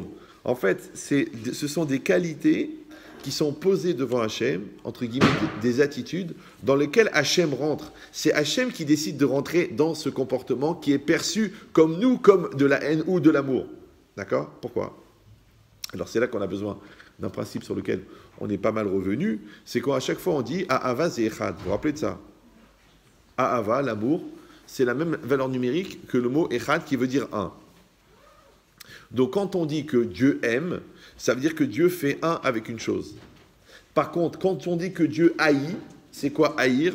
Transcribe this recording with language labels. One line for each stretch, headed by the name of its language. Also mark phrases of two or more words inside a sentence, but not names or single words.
French: En fait, ce sont des qualités qui sont posées devant Hachem, entre guillemets, des attitudes dans lesquelles Hachem rentre. C'est Hachem qui décide de rentrer dans ce comportement qui est perçu comme nous, comme de la haine ou de l'amour. D'accord? Pourquoi? Alors c'est là qu'on a besoin d'un principe sur lequel on est pas mal revenu, c'est qu'à chaque fois on dit «
Hebrew: אהבה זה אחד ».
French: Vous vous rappelez de ça? Ahava, l'amour, c'est la même valeur numérique que le mot echad qui veut dire un. Donc quand on dit que Dieu aime, ça veut dire que Dieu fait un avec une chose. Par contre, quand on dit que Dieu haït, c'est quoi haïr?